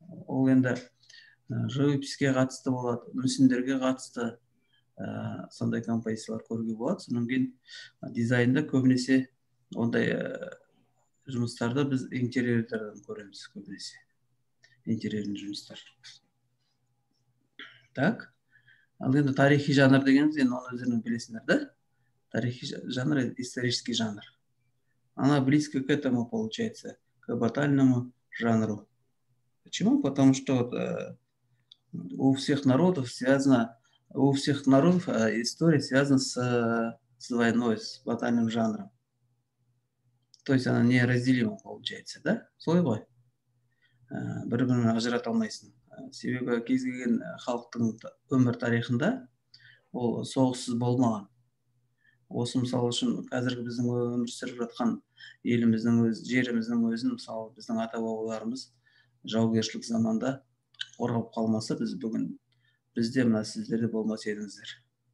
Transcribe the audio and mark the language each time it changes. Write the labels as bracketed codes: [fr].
[kk] Ол енді живописке қатысты болады, мүсіндерге қатысты сондай композициялар көруге болады. Содан кейін дизайнда көбінесе ондай жұмыстарды біз интерьердерден көреміз көбінесе. Интерьердің жұмыстар. Так. Ал енді тарихи жанр дегеніміз, енді оны өздеріңіз білесіңдер, да? Тарихи жанр [ru] – исторический жанр. Она близко к этому получается, к батальному жанру. Почему? Потому что у всех народов история связана с войной, с батальным жанром. То есть она неразделима получается, да? [kk] Солай ғой. Бір-бірін ажырата алмайсың. Себебі кез келген халықтың өмір тарихында ол соғыссыз болмаған. Осы мысалы үшін қазіргі біздің өмір сүріп жатқан еліміздің жеріміздің өзін, мысалы біздің ата-бабаларымыз жаугершілік заманда қорғап қалмаса, бізде мына сіздерде болмас едіңіздер.